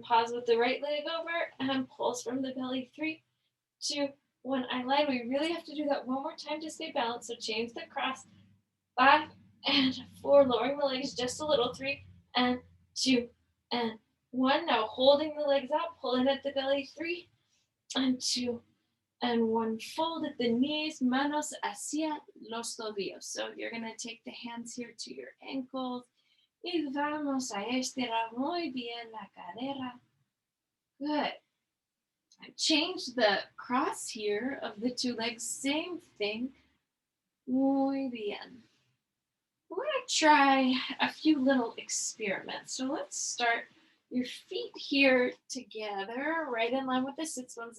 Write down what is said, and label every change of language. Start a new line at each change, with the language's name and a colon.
English: Pause with the right leg over and pulse from the belly. 3, 2, 1. I lied. We really have to do that one more time to stay balanced. So change the cross. 5, and 4. Lowering the legs just a little. 3, and 2, and 1. Now holding the legs out, pulling at the belly. 3, and 2, and 1. Fold at the knees,
Spanish: manos hacia los tobillos.
English: So you're going to take the hands here to your ankles.
Spanish: Y vamos a estirar muy bien la cadera.
English: Good. Change the cross here of the 2 legs. Same thing.
Spanish: Muy bien.
English: We're going to try a few little experiments. So let's start your feet here together, right in line with the sits bones.